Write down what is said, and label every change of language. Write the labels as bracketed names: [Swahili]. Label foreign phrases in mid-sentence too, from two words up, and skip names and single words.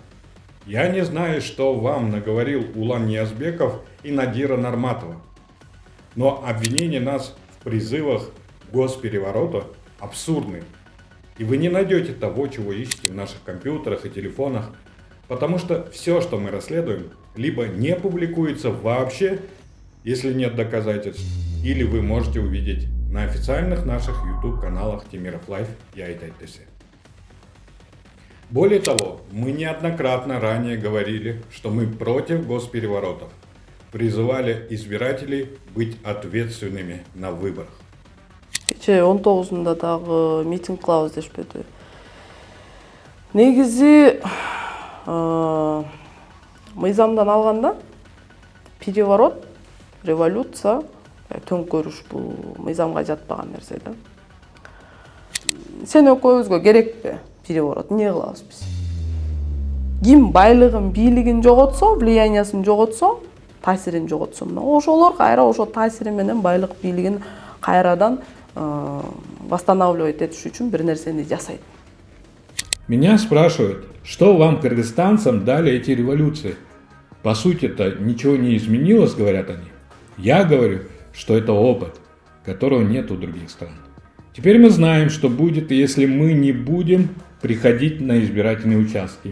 [Russian] Я не знаю, что вам наговорил Улан Ниязбеков и Надира Нарматова, но обвинение нас в призывах к госперевороту абсурдны, и вы не найдете того, чего ищете в наших компьютерах и телефонах, потому что все, что мы расследуем, либо не публикуется вообще, если нет доказательств, или вы можете увидеть на официальных наших YouTube-каналах Темиров Лайф и АйТайДС. Более того, мы неоднократно ранее говорили, что мы против госпереворотов, призывали избирателей быть ответственными на выборах. [Kyrgyz] Кече 19-ында дагы митинг кылабыз дешпеди. Негизи мыйзамдан алганда переворот, революция, төңкөрүш бул мыйзамга жатпаган нерсе да. Сен экөөбүзгө керекпи переворот? Эмне кылабыз биз? Ким байлыгын, бийлигин жоготсо, влияниясын жоготсо, таасирин жоготсо, ошолор кайра ошо таасири менен байлык, бийлигин кайрадан восстанавливать этиш үчүн бир нерсени жасайт. [Russian] Меня спрашивают, что вам, кыргызстанцам, дали эти революции? По сути-то ничего не изменилось, говорят они. Я говорю, что это опыт, которого нет у других стран. Теперь мы знаем, что будет, если мы не будем приходить на избирательные участки.